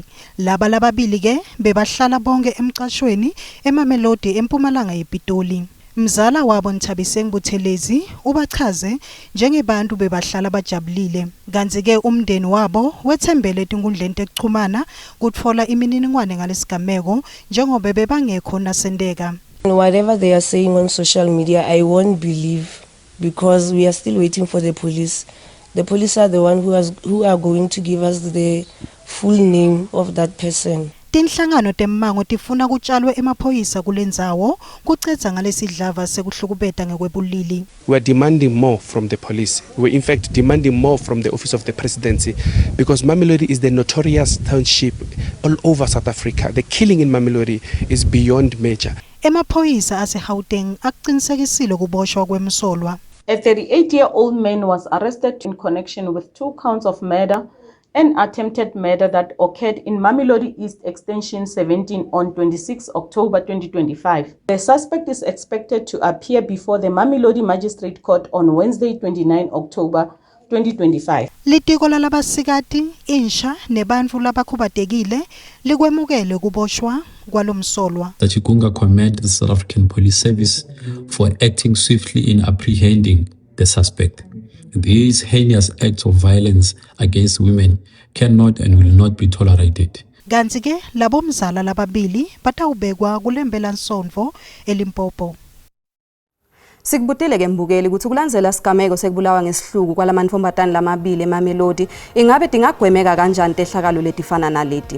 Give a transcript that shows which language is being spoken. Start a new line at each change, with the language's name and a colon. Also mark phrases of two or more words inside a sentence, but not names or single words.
Swati: Laba lababili ke bebahlala bonke emcashweni eMamelodi eMpumalanga ePitoli. Mzala wabo Nthabiseng Buthelezi ubachaze njengebantu bebahlala bajabulile kanti ke umndeni wabo wethembele etinkundleni tekuchumana kutfola imininingwane ngalesigameko njengoba bebangekho nasendeka.
English: Whatever they are saying on social media, I won't believe, because we are still waiting for the police. The police are the one who are going to give us the full name of that person.
Swati: Tinhlangano temmango tifuna kutshalwe emaphoyisa kulendzawo kucedza ngalesidlava sekuhlukubeta ngekwebulili.
English: We are demanding more from the police. We are in fact demanding more from the office of the presidency, because Mamelodi is the notorious township all over South Africa. The killing in Mamelodi is beyond measure.
Swati: Emaphoyisa ase-Gauteng akuqinisekisile kuboshwa kwemsolwa.
English: A 38-year-old man was arrested in connection with 2 counts of murder and attempted murder that occurred in Mamelodi East Extension 17 on 26 October 2025. The suspect is expected to appear before the Mamelodi Magistrate Court on Wednesday, 29 October 2025.
Swati: Litiko lalabasikati, insha nebantfu labakhubatekile likwemukele kuboshwa kwalomsolwa.
English: Tachikunga commend the South African Police Service for acting swiftly in apprehending the suspect. These heinous acts of violence against women cannot and will not be tolerated.
Swati: Kanti ke labomzala lababili batawubekwa kulembela nsonvo eLimpopo. Sikubutile ke mbukeli ukuthi kulandzela sigameko sekubulawa ngesihluku kwalamantombazane lamabili eMamelodi ingabe dingagwemeka kanjani tehlakalo letifana naleti.